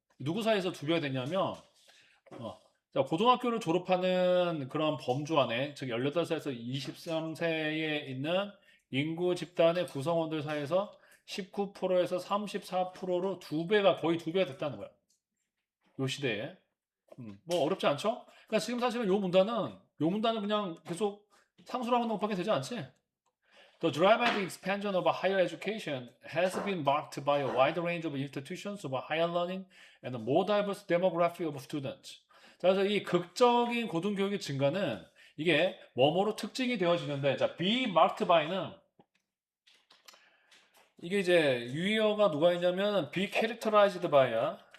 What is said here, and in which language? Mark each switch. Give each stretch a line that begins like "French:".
Korean: 누구 사이에서 두 배가 됐냐면 자, 고등학교를 졸업하는 그런 범주 안에, 즉 18살에서 23세에 있는 인구 집단의 구성원들 사이에서 19%에서 34%로 거의 두 배가 됐다는 거야. 요 시대에. 뭐 어렵지 않죠? 그러니까 지금 사실은 요 문단은 그냥 계속 상수라고 넘어가게 되지 않지?
English: The dramatic expansion of higher education has been marked by a wide range of institutions of higher learning and a more diverse demography of students.
Korean: 자, 그래서 이 극적인 고등교육의 증가는 이게 뭐뭐로 특징이 되어지는데, 자, be marked by는 이게 이제 유의어가 누가 있냐면 be characterized by야.